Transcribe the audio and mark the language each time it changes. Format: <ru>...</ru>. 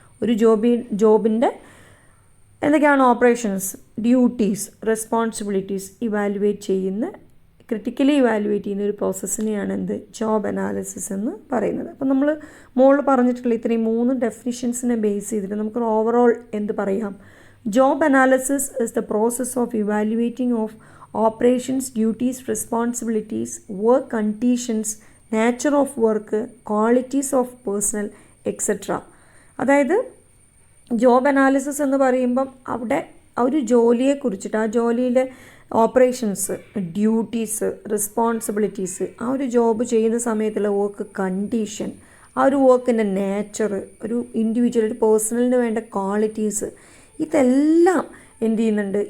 <ml>ഒരു ജോബിൻ്റെ എന്തൊക്കെയാണ് ഓപ്പറേഷൻസ്, ഡ്യൂട്ടീസ്, റെസ്പോൺസിബിലിറ്റീസ് ഇവാലുവേറ്റ് ചെയ്യുന്ന, ക്രിട്ടിക്കലി ഇവാലുവേറ്റ് ചെയ്യുന്ന ഒരു പ്രോസസ്സിനെയാണ് ജോബ് അനാലിസിസ് എന്ന് പറയുന്നത്. അപ്പോൾ നമ്മൾ മുകളിൽ പറഞ്ഞിട്ടുള്ള ഇത്രയും 3 ഡെഫിനിഷൻസിനെ ബേസ് ചെയ്തിട്ട് നമുക്ക് ഓവറോൾ എന്ത് പറയാം?</ml> <en>Job analysis is the process of evaluating of operations, duties, responsibilities, work conditions, nature of work, qualities of personnel, etc.</en> <ml>അതായത് ജോബ് അനാലിസിസ് എന്ന് പറയുമ്പം അവിടെ ആ ഒരു ജോലിയെക്കുറിച്ചിട്ട്, ആ ജോലിയിലെ ഓപ്പറേഷൻസ്, ഡ്യൂട്ടീസ്, റെസ്പോൺസിബിലിറ്റീസ്, ആ ഒരു ജോബ് ചെയ്യുന്ന സമയത്തുള്ള വർക്ക് കണ്ടീഷൻ, ആ ഒരു വർക്കിൻ്റെ നേച്ചർ, ഒരു ഇൻഡിവിജ്വൽ, ഒരു പേഴ്സണലിന് വേണ്ട ക്വാളിറ്റീസ്, ഇതെല്ലാം എന്ത് ചെയ്യുന്നുണ്ട്?</ml>